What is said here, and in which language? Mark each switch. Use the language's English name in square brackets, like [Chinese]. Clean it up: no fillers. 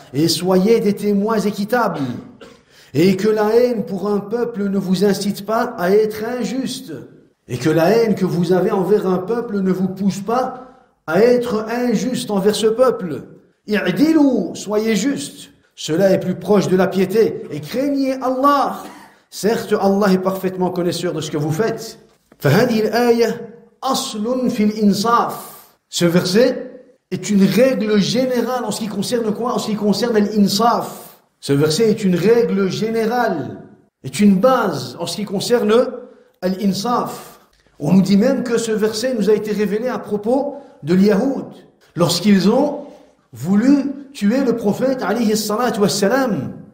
[French] Et soyez des témoins équitables. Et que la haine pour un peuple ne vous incite pas à être injuste. Et que la haine que vous avez envers un peuple ne vous pousse pas à être injuste envers ce peuple. I'dilu, soyez juste. Cela est plus proche de la piété. Et craignez Allah. Certes, Allah est parfaitement connaisseur de ce que vous faites. [Arabic] فهذه الآية أصل في الإنصاف. [French] Ce verset est une règle générale en ce qui concerne quoi? En ce qui concerne l'insaf. Ce verset est une règle générale, est une base en ce qui concerne l'insaf. On nous dit même que ce verset nous a été révélé à propos de l'Yahoud, lorsqu'ils ont voulu tuer le prophète alayhi salatu wassalam.